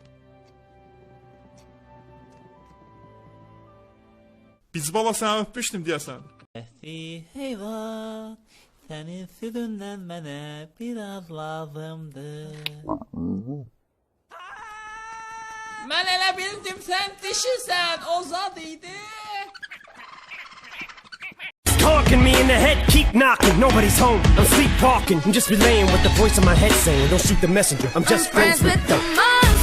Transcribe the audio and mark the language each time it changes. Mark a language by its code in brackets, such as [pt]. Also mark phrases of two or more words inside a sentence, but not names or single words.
[az] Biz baba səni öpmüşdüm deyəsən. Heyvan, sənin südündən mənə biraz lazımdır. Mən elə bildim sən dişisən, o zad idi. [en] Talking me in the head, keep knocking. Nobody's home. I'm sleepwalking. I'm just relaying what the voice in my head saying. Don't shoot the messenger. I'm just friends with the